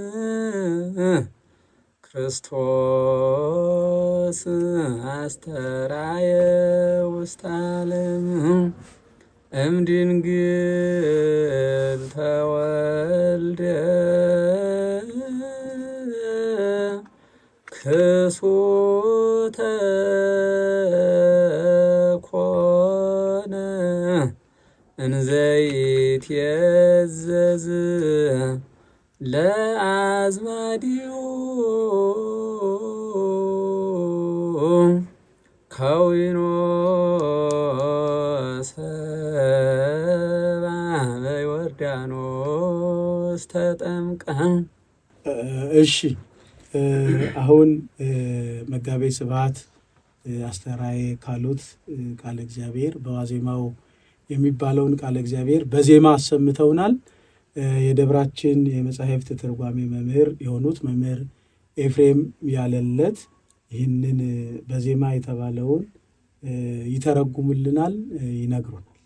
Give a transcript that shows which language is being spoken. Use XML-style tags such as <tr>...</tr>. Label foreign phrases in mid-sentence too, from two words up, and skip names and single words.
<gez>ክርስቶስ አስተራየ ውስተ ዓለም እምድንግል ተወልደ ክሱተ ኮነ እንዘይትየዘዝ ለአዝማዲሁ ከዊኖ ሰባ በዮርዳኖስ ተጠምቀ።</gez> <am>እሺ አሁን መጋቤ ስብሐት አስተራዬ ካሉት ቃለ እግዚአብሔር በዋዜማው የሚባለውን ቃለ እግዚአብሔር በዜማ አሰምተውናል። የደብራችን የመጻሕፍት ትርጓሜ መምህር የሆኑት መምህር ኤፍሬም ያለለት ይህንን በዜማ የተባለውን ይተረጉሙልናል፣ ይነግሩናል።</am>